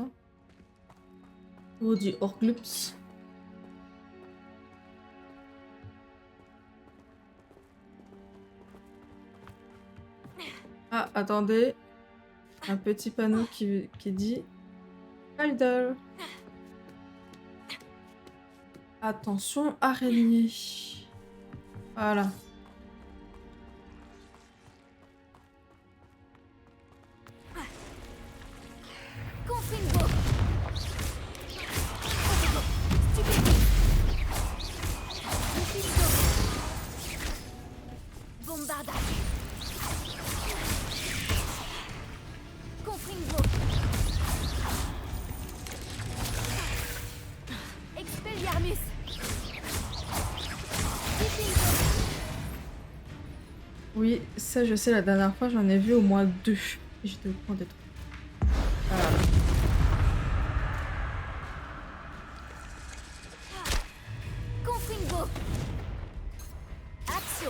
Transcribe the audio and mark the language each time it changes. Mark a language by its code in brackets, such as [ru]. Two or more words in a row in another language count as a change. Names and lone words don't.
[fr] Pour du Horglups. Ah, attendez. Un petit panneau qui dit... Idol. Attention, araignée. Voilà. Confringo. Bombardage. Confringo. Expelliarmus. Oui, ça je sais, la dernière fois j'en ai vu au moins 2. Et j'étais au courant des 3. Voilà. Confringo. Action.